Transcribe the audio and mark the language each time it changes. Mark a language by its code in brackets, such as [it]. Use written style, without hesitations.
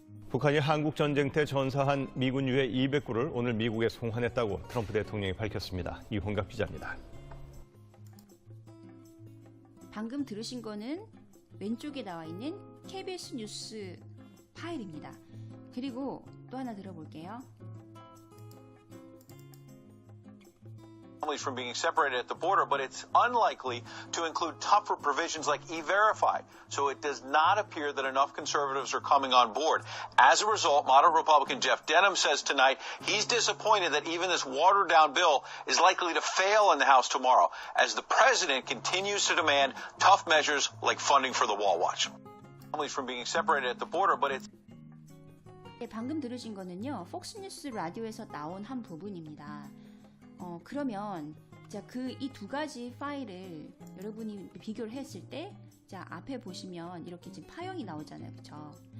[ko] 북한이 한국 전쟁 때 전사한 미군 유해 200구를 오늘 미국에 송환했다고 트럼프 대통령이 밝혔습니다. 이홍갑 기자입니다. 방금 들으신 거는 왼쪽에 나와 있는 KBS 뉴스 파일입니다. 그리고 또 하나 들어볼게요. [en] Families from being separated at the border, but it's unlikely to include tougher provisions like E-Verify. So it does not appear that enough conservatives are coming on board. As a result, moderate Republican Jeff Denham says tonight he's disappointed that even this watered-down bill is likely to fail in the House tomorrow, as the president continues to demand tough measures like funding for the Wall Watch. Families from being separated at the border, but it's [ko] 네, 방금 들으신 거는요, 폭스뉴스 라디오에서 나온 한 부분입니다. 그러면 자, 이 두 가지 파일을 여러분이 비교를 했을 때, 자, 앞에 보시면 이렇게 지금 파형이 나오잖아요, 그쵸?